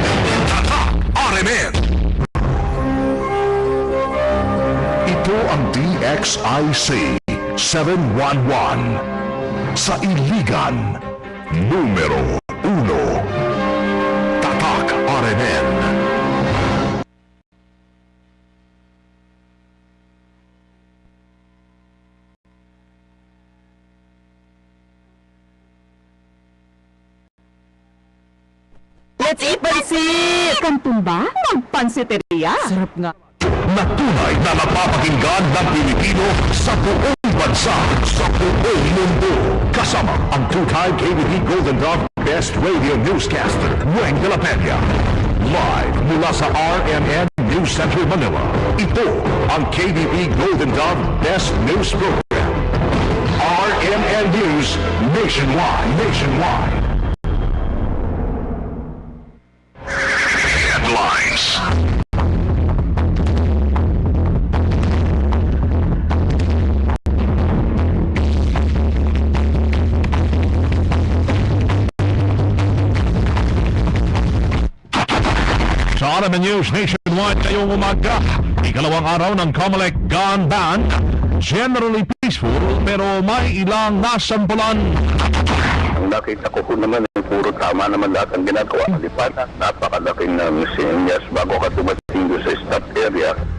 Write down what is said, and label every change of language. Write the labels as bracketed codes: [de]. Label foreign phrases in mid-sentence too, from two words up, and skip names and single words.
[tl] RMN. Ito ang DXIC 711 sa Iligan, numero 1. Tatak RMN. [en] Let's eat pansit! [tl] Kantong ba? Magpansiteria. Sarap nga. Na tunay na napapakinggan ng Pilipino sa buong bansa, sa buong mundo. Kasama ang [en] two-time [tl] KBP Golden Dove Best Radio Newscaster, Weng de la Peña. Live mula sa RMN News Center, Manila. Ito ang KBP Golden Dove Best News Program. RMN News Nationwide. Headlines. Sa RMN News Nationwide ngayong umaga, ikalawang araw ng Comelec Gun Ban, [en] generally peaceful [tl] pero may ilang nasampulan. Ang nakita ko naman ay puro tama naman lahat ang ginagawa ng lipanan. Napakalaking senyas bago ka dumating sa stop area.